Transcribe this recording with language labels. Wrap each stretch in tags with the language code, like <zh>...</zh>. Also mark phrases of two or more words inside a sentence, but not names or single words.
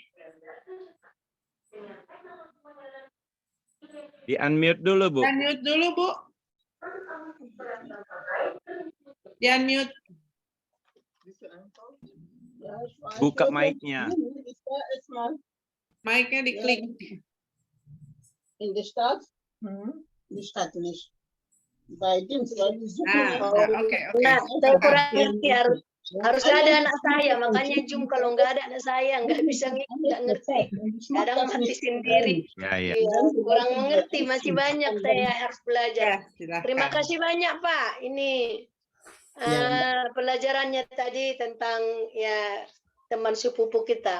<id>Di unmute dulu Bu. Unmute dulu Bu. Di unmute. Buka mic-nya. Mic-nya diklik.</id> <en>In the start?</en> <nl>Die staat er niet. Bij dienst, die zoeken.</nl> <id>Oke. Nah, saya kurang ngerti, harus ada anak saya, makanya Jum kalau nggak ada anak saya nggak bisa nggak ngerti. Kadang mati sendiri. Ya. Kurang mengerti, masih banyak saya harus belajar. Terima kasih banyak Pak. Ini pelajarannya tadi tentang ya teman sepupu kita.</id>